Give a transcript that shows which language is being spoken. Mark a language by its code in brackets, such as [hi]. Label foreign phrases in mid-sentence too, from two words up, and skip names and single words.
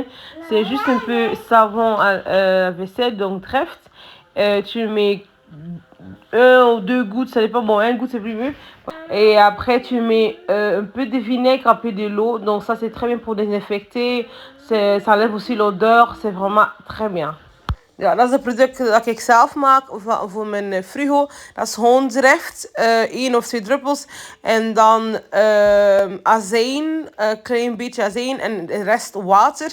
[fr] C'est juste un peu savon à vaisselle, donc Drift. Tu mets 1 ou 2 gouttes, ça dépend. Bon, 1 goutte c'est plus mieux. Et après tu mets un peu de vinaigre, un peu de l'eau. Donc ça c'est très bien pour désinfecter. Ça enlève aussi l'odeur. C'est vraiment très bien. [nl] Ja, dat is het product dat ik zelf maak voor mijn frigo. Dat is gewoon Drift, 1 of 2 druppels. En dan azijn, een klein beetje azijn en de rest water.